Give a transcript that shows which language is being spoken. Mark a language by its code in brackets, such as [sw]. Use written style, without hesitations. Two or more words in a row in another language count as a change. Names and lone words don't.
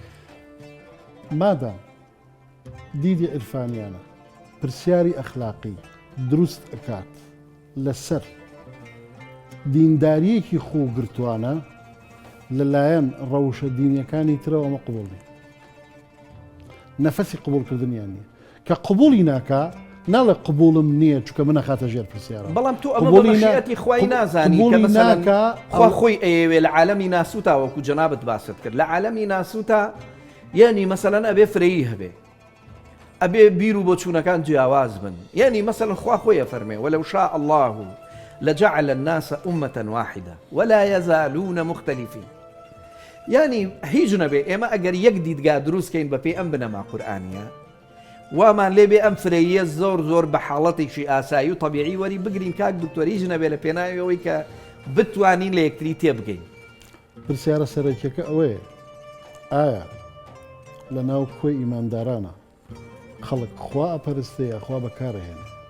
[ckb] مادام دیدی عرفانیانە پرسیاری ئەخلاقی دروست ئەکات لەسەر دینداریەکی خۆگرتوانە لەلایەن ڕەوشە دینیەکانی ترەوە ئەمە قبوڵی نەفەسی قبولکردنیان نیە کە قبولی ناکە ناڵێ قبولم نییە چونکە من نەخاتە ژێر پرسیارە بەڵام تو ئەمە بەشیەتی خوای نازانی کە مەسەلەن خوا خۆی ئەیەوێ لە عالەمی ناسووتا وەکو جەنابەت باست کرد لە عالەمی ناسووتا یعنی مەسەلەن ئەبێ فرەیی هەبێ ئەبێ بیر و بۆ چوونەکان جیاواز بن یعنی مەسەلەن خوا خۆی ئەفەرمێ [ar] وەلەو شاء الله لجعل الناس أمة واحدة ولا يزالون مختلفين [ckb] يعني هیچ نەبێ ئێمە ئەگەر یەک دیدگا دروستکەین بە پێی ئەم بنەما قورئانیە وامان لێ بێ ئەم فرەیە زۆر بە حاڵەتێکی ئاسایی و طبیعی وەری بگرین کاک دکتۆر هیچ نەبێ لە پێناویەوەی کە بتوانین لە یەکتری تێبگەین پرسیارە سەرەکیەکە ئەوەیە ئایا لە ناو کۆی ئیماندارانە خەڵک خوا ئەپەرستەیە خوا بەکارەهێنێ